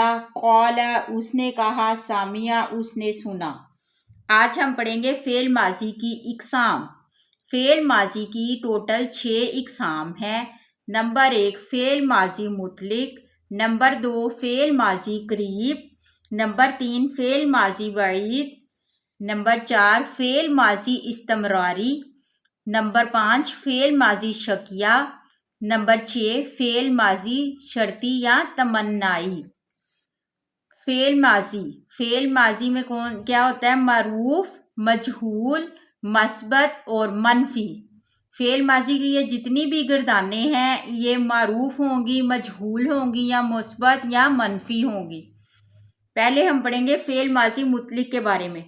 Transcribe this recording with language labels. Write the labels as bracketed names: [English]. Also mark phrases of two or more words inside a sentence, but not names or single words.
[Urdu] قولا، اس نے کہا. سمعہ، اس نے سنا. آج ہم پڑھیں گے فعل ماضی کی اقسام. فعل ماضی کی ٹوٹل 6 اقسام ہیں. نمبر ایک فعل ماضی مطلق. نمبر دو فعل ماضی قریب. نمبر 3 فعل ماضی بعید. نمبر 4 فعل ماضی استمراری. نمبر 5 فعل ماضی شکیہ. نمبر 6 فعل ماضی شرطی یا تمنائی. فعل ماضی میں کون کیا ہوتا ہے? معروف، مجہول، مثبت اور منفی. فعل ماضی کی یہ جتنی بھی گردانیں ہیں یہ معروف ہوں گی، مجہول ہوں گی یا مثبت یا منفی ہوں گی. پہلے ہم پڑھیں گے فعل ماضی مطلق کے بارے میں.